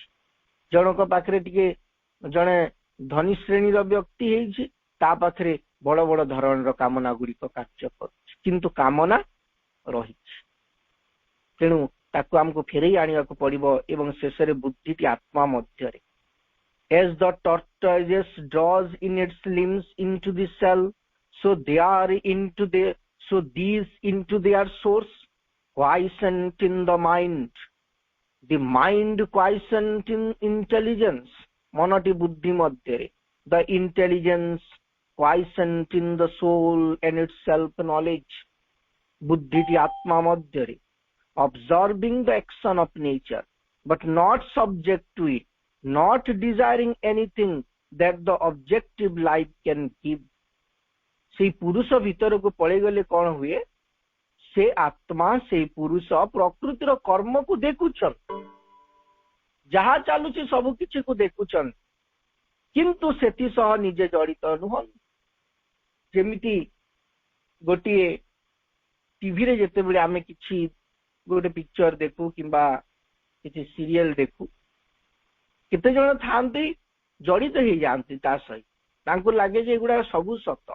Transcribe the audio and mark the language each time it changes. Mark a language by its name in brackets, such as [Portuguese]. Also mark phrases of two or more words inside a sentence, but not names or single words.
[Odia] ଜଣଙ୍କ ପାଖରେ ଟିକେ ଜଣେ ଧନୀ ଶ୍ରେଣୀର ବ୍ୟକ୍ତି ହେଇଛି, ତା ପାଖରେ ବଡ ବଡ ଧରଣର କାମନା ଗୁଡିକ କାର୍ଯ୍ୟ କରୁଛି, କିନ୍ତୁ କାମନା ରହିଛି। ତେଣୁ ତାକୁ ଆମକୁ ଫେରେଇ ଆଣିବାକୁ ପଡିବ ଏବଂ ଶେଷରେ ବୁଦ୍ଧିଟି ଆତ୍ମା ମଧ୍ୟରେ। [English] As the tortoise draws in its limbs into the shell, so these into their source, quiescent in the mind quiescent in intelligence, [Odia] ମନଟି ବୁଦ୍ଧି ମଧ୍ୟରେ, [English] the intelligence quiescent in the soul and its self knowledge, [Odia] ବୁଦ୍ଧିଟି ଆତ୍ମା ମଧ୍ୟରେ, [English] observing the action of nature but not subject to it, not desiring anything that the objective life can give। [Odia] ସେଇ ପୁରୁଷ ଭିତରକୁ ପଳେଇଗଲେ କଣ ହୁଏ, ସେ ଆତ୍ମା ସେଇ ପୁରୁଷ ପ୍ରକୃତିର କର୍ମକୁ ଦେଖୁଛନ୍ତି, ଯାହା ଚାଲୁଛି ସବୁ କିଛିକୁ ଦେଖୁଛନ୍ତି, କିନ୍ତୁ ସେଥି ସହ ନିଜେ ଜଡିତ ନୁହନ୍ତି। ଯେମିତି ଗୋଟିଏ ଟିଭିରେ ଯେତେବେଳେ ଆମେ କିଛି ଗୋଟେ ପିକ୍ଚର ଦେଖୁ କିମ୍ବା କିଛି ସିରିଏଲ ଦେଖୁ, କେତେ ଜଣ ଥାଆନ୍ତି ଜଡିତ ହେଇଯାଆନ୍ତି ତା ସହିତ, ତାଙ୍କୁ ଲାଗେ ଯେ ଏଗୁଡା ସବୁ ସତ।